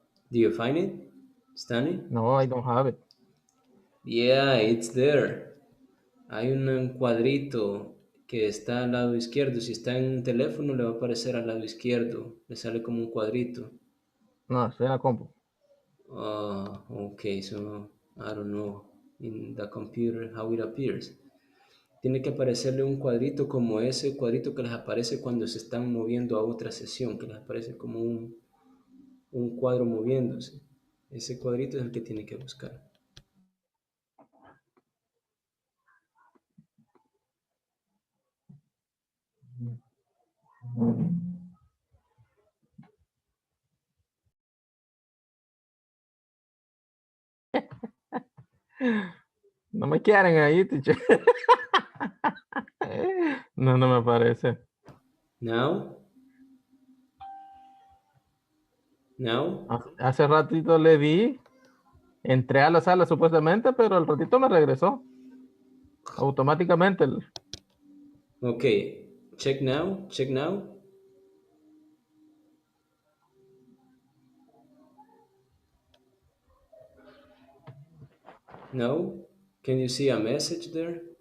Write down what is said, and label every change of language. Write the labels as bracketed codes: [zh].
[en] Do you find it, Stanley? No, I don't have it. Yeah, it's there. [es] Hay un cuadrito que está al lado izquierdo. Si está en un teléfono, le va a aparecer al lado izquierdo. Le sale como un cuadrito. No, estoy en la compu. [en] Okay, so I don't know in the computer how it appears. [es] Tiene que aparecerle un cuadrito como ese cuadrito que les aparece cuando se están moviendo a otra sesión, que les aparece como un cuadro moviéndose. Ese cuadrito es el que tiene que buscar. No me quieren ahí, teacher. No, no me aparece. [en] Now? Now? [es] Hace ratito le di, entré a la sala supuestamente, pero al ratito me regresó. Automáticamente. [en] Okay, check now, check now. No? Can you see a message there?